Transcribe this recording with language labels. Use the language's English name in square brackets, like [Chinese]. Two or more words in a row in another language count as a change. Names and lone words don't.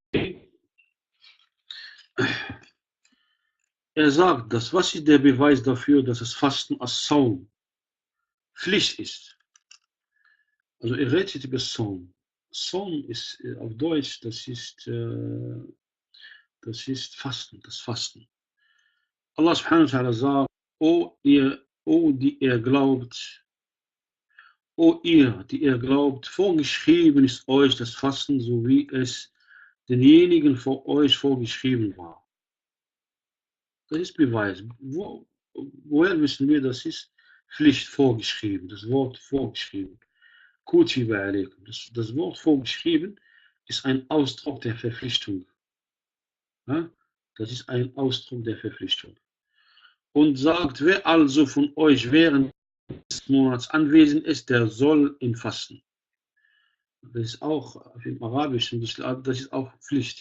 [German] Er sagt, was ist der Beweis dafür, dass das Fasten als Saum Pflicht ist? Also er redet über Saum. Saum ist auf Deutsch, das ist Fasten, das Fasten. [Arabic] الله سبحانه وتعالى [German] sagt, die ihr glaubt, vorgeschrieben ist euch das Fasten, so wie es denjenigen vor euch vorgeschrieben war. Das ist Beweis. Woher wissen wir, das ist Pflicht vorgeschrieben, das Wort vorgeschrieben. [Arabic] كتب عليكم. [German] Das Wort vorgeschrieben ist ein Ausdruck der Verpflichtung. Ja? Das ist ein Ausdruck der Verpflichtung. Und sagt, wer also von euch während des Monats anwesend ist, der soll ihn fasten. Das ist auch im Arabischen, das ist auch Pflicht.